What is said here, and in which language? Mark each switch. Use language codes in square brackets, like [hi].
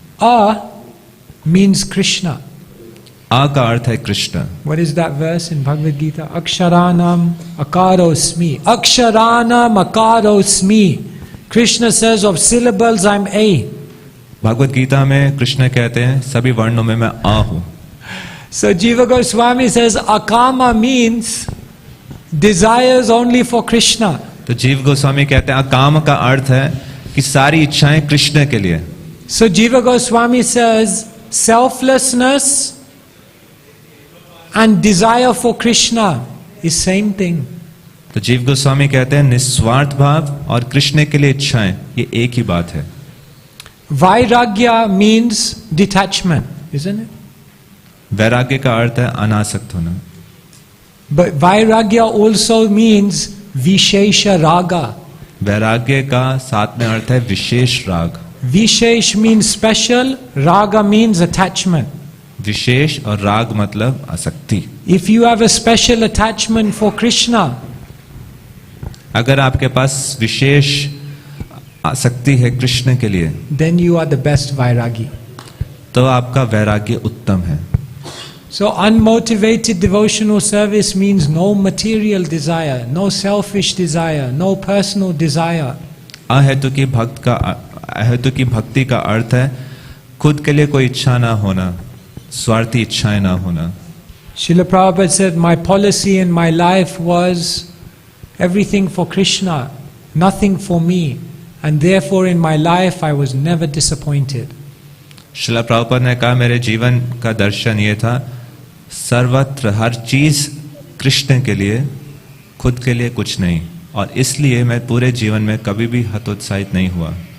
[en] A means Krishna. [hi] आ का अर्थ है Krishna. [en] What is that verse in Bhagavad Gita? [sa] Aksharanam akarosmi. Aksharanam akarosmi. [en] Krishna says of syllables I'm A. [hi] Bhagavad Gita में कृष्ण कहते हैं सभी वर्णों में मैं आ हूं। [en] So Jiva Goswami says akama means desires only for Krishna. [hi] तो जीव गोस्वामी कहते हैं अकाम का अर्थ है कि सारी इच्छाएं कृष्ण के लिए। [en] So Jiva Goswami says selflessness and desire for Krishna is same thing. [hi] तो जीव गोस्वामी कहते हैं निस्वार्थ भाव और कृष्ण के लिए इच्छाएं ये एक ही बात है। [en] Vairagya means detachment, isn't it? [hi] वैराग्य का अर्थ है अनासक्त होना। [en] But Vairagya also means Vishesha Raga. [hi] वैराग्य का साथ में अर्थ है विशेष राग। [en] Vishesh means special, Raga means attachment. [hi] विशेष और राग मतलब आसक्ति। [en] If you have a special attachment for Krishna, [hi] अगर आपके पास विशेष आसक्ति है कृष्ण के लिए, [en] then you are the best Vairagi. [hi] तो आपका वैराग्य उत्तम है। [en] So unmotivated devotional service means no material desire, no selfish desire, no personal desire. [hi] अहेतु की भक्ति का अर्थ है खुद के लिए कोई इच्छा ना होना, स्वार्थी इच्छाएं ना होना। [en] Srila Prabhupada said, my policy in my life was everything for Krishna, nothing for me, and therefore in my life I was never disappointed. [hi] Srila Prabhupada ने कहा मेरे जीवन का दर्शन ये था सर्वत्र हर चीज कृष्ण के लिए, खुद के लिए कुछ नहीं, और इसलिए मैं पूरे जीवन में कभी भी हतोत्साहित नहीं हुआ।